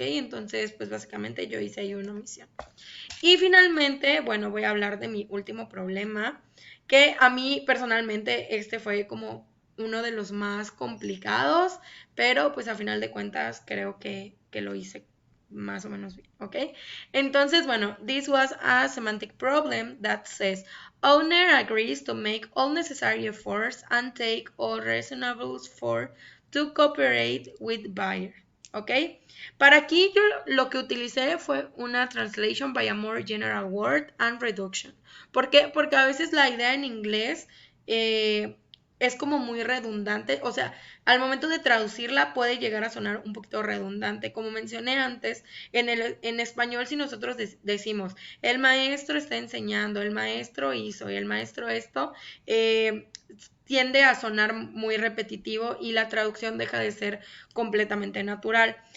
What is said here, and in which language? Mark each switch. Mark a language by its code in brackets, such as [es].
[es] Entonces, pues básicamente yo hice ahí una omisión. Y finalmente, bueno, voy a hablar de mi último problema, que a mí personalmente este fue como uno de los más complicados, pero pues a final de cuentas creo que lo hice más o menos bien, ¿ok? Entonces, bueno, [en] this was a semantic problem that says, owner agrees to make all necessary efforts and take all reasonable for to cooperate with buyer, ¿ok? [es] Para aquí yo lo que utilicé fue una [en] translation by a more general word and reduction. [es] ¿Por qué? Porque a veces la idea en inglés es como muy redundante, o sea, al momento de traducirla puede llegar a sonar un poquito redundante. Como mencioné antes, en español si nosotros decimos, el maestro está enseñando, el maestro hizo y el maestro esto, tiende a sonar muy repetitivo y la traducción deja de ser completamente natural.